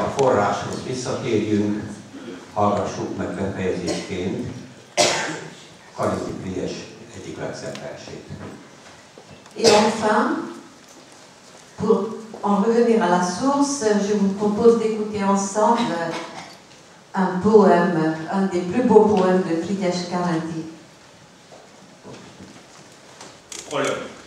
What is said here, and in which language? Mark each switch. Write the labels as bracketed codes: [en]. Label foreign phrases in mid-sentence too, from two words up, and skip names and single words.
[hu] forráshoz visszatérjünk, hallgassuk meg befejezésként Karinti Frigyes egyik legszebb versét. [fr] Et enfin, pour en revenir à la source, je vous propose d'écouter ensemble un poème, un des plus beaux poèmes de Frigyes Karinthy. Prologue.